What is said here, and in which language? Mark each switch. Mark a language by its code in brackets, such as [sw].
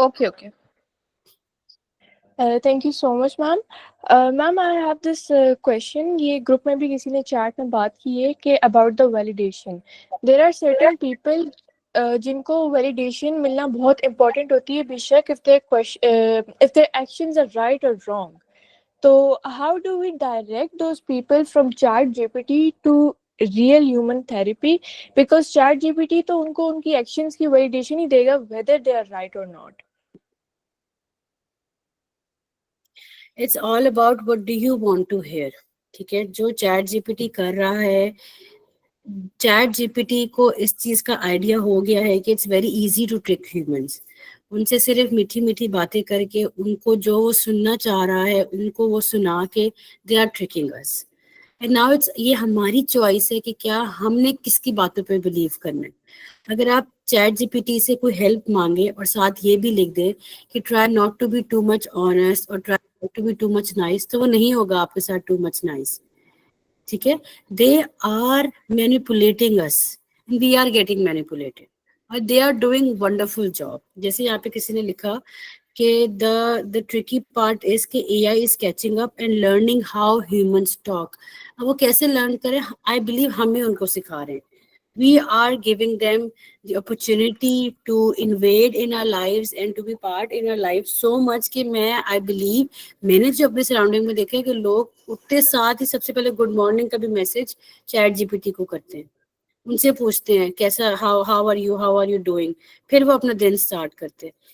[en] Okay okay. Thank you so much ma'am. Ma'am I have this question. [ur] یہ group میں بھی کسی نے چیٹ میں بات کی ہے کہ [en] About the validation. There are certain people [ur] جن کو ویلیڈیشن ملنا بہت امپورٹنٹ ہوتی ہے بے شک [en] if their actions are right or wrong. تو how do we direct those people from chat GPT to real human therapy? Because chat GPT [ur] تو ان کو ان کی actions کی validation he they God [en] whether they are right or not. It's all about what do you want to hear. [ur] ٹھیک ہے. جو chat جی P T کر رہا ہے, چیٹ جی پی ٹی کو اس چیز کا آئیڈیا ہو گیا ہے کہ [en] It's very easy to trick humans. [ur] ان سے صرف میٹھی میٹھی باتیں کر کے ان کو جو وہ سننا چاہ رہا ہے ان کو وہ سنا کے [en] They are tricking us. [ur] And now it's یہ ہماری چوائس ہے کہ کیا ہم نے کس کی باتوں پہ بلیو کرنا ہے. اگر آپ چیٹ جی پی ٹی سے کوئی ہیلپ مانگے اور ساتھ یہ بھی لکھ دے کہ try not to be too much honest اور try not to be too much nice, تو وہ نہیں ہوگا آپ کے ساتھ ٹو مچ نائس. [en] ٹھیک ہے. They are manipulating us and we are getting manipulated اور they are doing wonderful job. جیسے یہاں پہ کسی نے لکھا کہ the tricky part is کہ AI is catching up and learning how humans talk. [ur] اب وہ کیسے لرن کریں, I believe ہمیں ان کو سکھا رہے ہیں. [en] We are giving them the opportunity to invade in our lives and to be part in our lives so much [ur] کہ I believe میں نے جو اپنے سراؤنڈنگ میں دیکھا ہے کہ لوگ اٹھتے ساتھ ہی سب سے پہلے گڈ مارننگ کا بھی message chat جی P T کو کرتے ہیں, ان سے پوچھتے ہیں کیسا ہاؤ آر یو ڈوئنگ, پھر وہ اپنا دن اسٹارٹ کرتے ہیں.